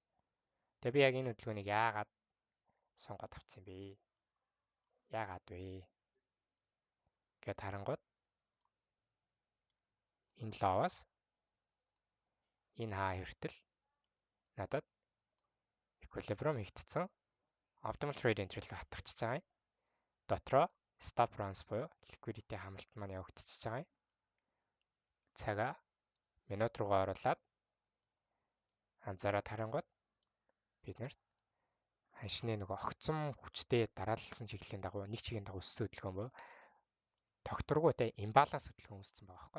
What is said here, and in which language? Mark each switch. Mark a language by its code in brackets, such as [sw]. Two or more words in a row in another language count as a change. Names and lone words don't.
[mn] Тэгээ би яг энэ хөдөлгөөнийг яагаад сонгоод авсан бэ? Яагаад вэ? Гэт харангууд энэ лаваас энэ хаа хүртэл надад equilibrium хийгдсэн [en] optimal trade entry [mn] рүү хатгачихж байгаа юм. Дотроо [en] stop runs [mn] буюу liquidity хамлалт маань явагдчихж байгаа юм. Цагаа минут руугаа оруулаад анзаараад харангууд бид нарт ханшны нөгөө огцом хүчтэй дараалсан чиглэлийн дагуу нэг чигийн дагуу өссөн хөдөлгөөн буюу тогтворгүйтэй имбаланс хөдөлгөөн үүссэн байгаа байхгүй.